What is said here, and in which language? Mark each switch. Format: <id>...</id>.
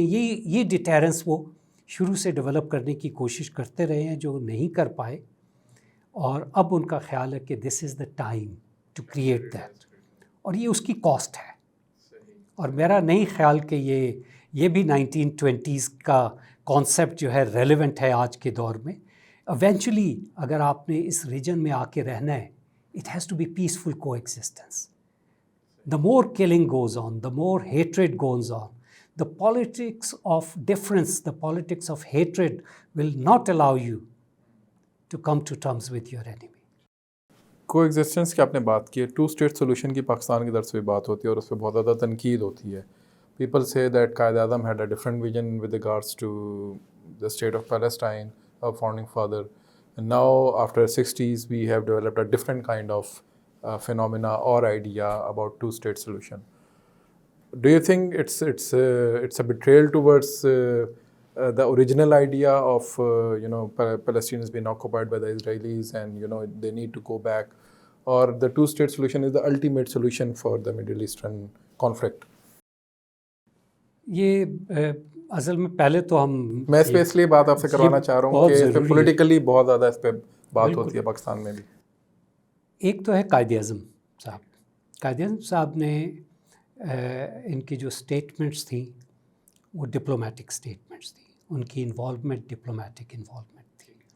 <ur>یہ ڈیٹیرنس وہ شروع سے ڈیولپ کرنے کی کوشش کرتے رہے ہیں جو نہیں کر پائے، اور اب ان کا خیال ہے کہ</ur> <en>this is the time to create that,</en> <ur>اور یہ اس کی کاسٹ ہے. اور میرا نہیں خیال کہ یہ بھی 1920s کا کانسیپٹ جو ہے ریلیونٹ ہے آج کے دور میں. ایونچولی اگر آپ نے اس ریجن میں آ کے رہنا ہے،</ur> <en>It has to be peaceful coexistence. The more killing goes on, the more hatred goes on. The politics of difference, the politics of hatred will not allow you to come to terms with your enemy.</en> <ur>کو existence کی آپ نے بات کی ہے، 2 state solution کی پاکستان کی طرف سے بھی بات ہوتی ہے اور اس پہ بہت زیادہ تنقید ہوتی ہے.</ur> <en>People say that Quaid Azam had a different vision with regards to the state of Palestine, our founding father. And now after 60s we have developed a different kind of phenomena or idea about two-state solution. Do you think it's a betrayal towards the original idea of Palestine has been occupied by the Israelis and they need to go back, or the two-state solution is the ultimate solution for the Middle Eastern conflict?</en> <ur>یہ اصل میں پہلے تو میں اس پہ اس لیے بات آپ سے کروانا چاہ رہا ہوں کہ اس پہ پولیٹیکلی بہت زیادہ اس پہ بات ہوتی ہے پاکستان میں بھی. ایک تو ہے قائد اعظم صاحب. قائد اعظم صاحب نے ان کی جو اسٹیٹمنٹس تھیں وہ ڈپلومیٹک اسٹیٹمنٹس تھیں، ان کی انوالومنٹ ڈپلومیٹک انوالومنٹ تھی.</ur>